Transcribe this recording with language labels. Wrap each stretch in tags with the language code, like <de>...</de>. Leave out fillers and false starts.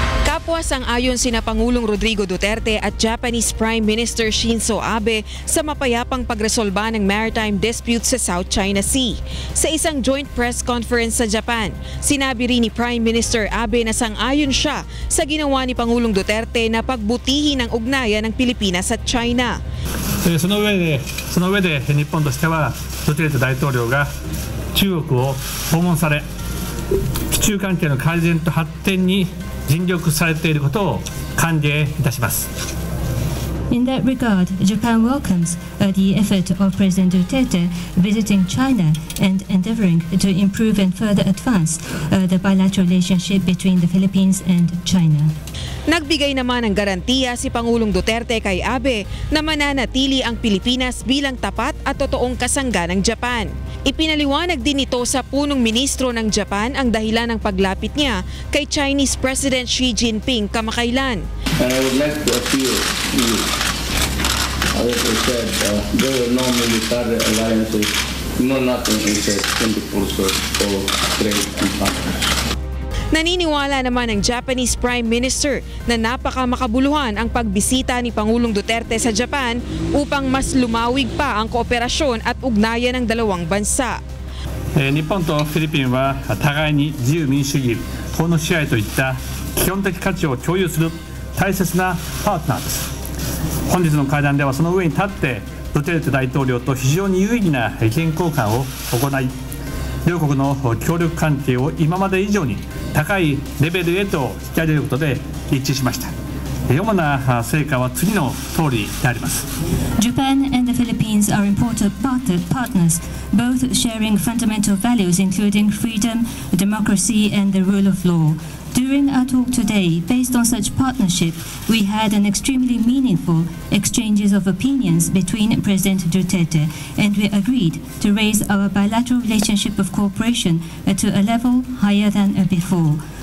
<tl>Kapwa sang-ayon sina Pangulong Rodrigo Duterte at Japanese Prime Minister Shinzo Abe sa mapayapang pagresolba ng maritime dispute sa South China Sea. Sa isang joint press conference sa Japan, sinabi rin ni Prime Minister Abe na sang-ayon siya sa ginawa ni Pangulong Duterte na pagbutihin ang ugnayan ng Pilipinas at China.</tl> <ja>その上で日本としてはドゥテルテ大統領が中国を訪問され、日中関係の改善と発展に尽力されていることを歓迎いたします。</ja> <en>In that regard, Japan welcomes the effort of President Duterte visiting China and endeavoring to improve and further advance the bilateral relationship between the Philippines and China.</en> <tl>Nagbigay naman ng garantiya si Pangulong Duterte kay Abe na mananatili ang Pilipinas bilang tapat at totoong kasangga ng Japan. Ipinaliwanag din ito sa punong ministro ng Japan ang dahilan ng paglapit niya kay Chinese President Xi Jinping kamakailan.</tl> <en>And I would like to appeal to you. As I said, there were no military alliances, no nothing except in the pursuit of trade and commerce.</en> <tl>Naniniwala naman ang Japanese Prime Minister na napakamakabuluhan ang pagbisita ni Pangulong Duterte sa Japan upang mas lumawig pa ang kooperasyon at ugnayan ng dalawang bansa.</tl> <ja>日本とフィリピンは互いに自由民主主義、法の支配といった基本的価値を共有する大切なパートナーです。本日の会談ではその上に立ってドゥテルテ大統領と非常に有意義な意見交換を行い、両国の協力関係を今まで以上に高いレベルへと引き上げることで一致しました。主な成果は次の通りであります。</ja> <en>Japan and the Philippines are important partners, both sharing fundamental values including freedom, democracy and the rule of law. During our talk today, based on such partnership, we had an extremely meaningful exchanges of opinions between President Duterte, and we agreed to raise our bilateral relationship of cooperation to a level higher than before.</en>